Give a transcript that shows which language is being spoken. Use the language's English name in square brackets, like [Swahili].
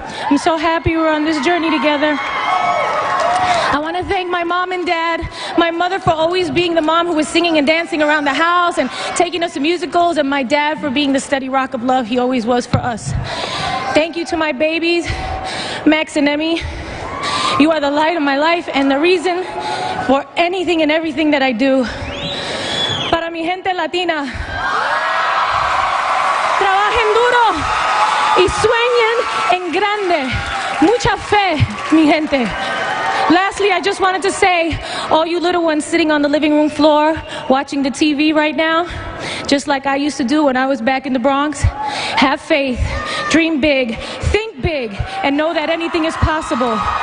[English] I'm so happy we're on this journey together. I want to thank my mom and dad, my mother for always being the mom who was singing and dancing around the house and taking us to musicals, and my dad for being the steady rock of love he always was for us. Thank you to my babies, Max and Emmy. You are the light of my life and the reason for anything and everything that I do. [Spanish] Para mi gente latina, trabajen duro y sueñen en grande. Mucha fe, mi gente. [English] Lastly, I just wanted to say, all you little ones sitting on the living room floor watching the TV right now, just like I used to do when I was back in the Bronx, have faith, dream big, think big, and know that anything is possible.